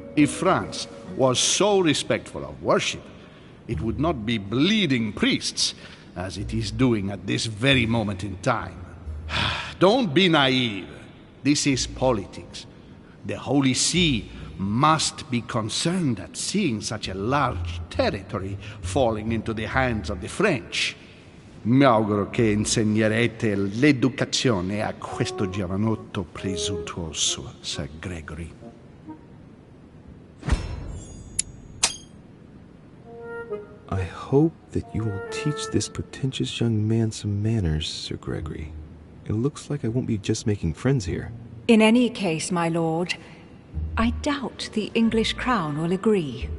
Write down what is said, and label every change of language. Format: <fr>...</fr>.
<en>If France was so respectful of worship, it would not be bleeding priests, as it is doing at this very moment in time. Don't be naive. This is politics. The Holy See must be concerned at seeing such a large territory falling into the hands of the French.</en> <it>Mi auguro che insegnerete l'educazione a questo giovanotto presuntuoso, Sir Gregory.</it> <en>I hope that you will teach this pretentious young man some manners, Sir Gregory. It looks like I won't be just making friends here. In any case, my lord, I doubt the English crown will agree.</en>